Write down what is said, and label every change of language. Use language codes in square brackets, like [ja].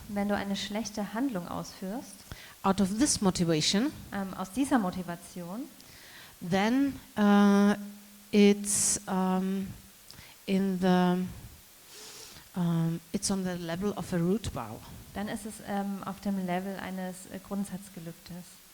[de] Wenn du eine schlechte Handlung ausführst, [en] out of this motivation, [de] aus dieser Motivation, [en] then it's it's on the level of a root vow. [de] dann ist es auf dem Level eines Grundsatzgelübdes.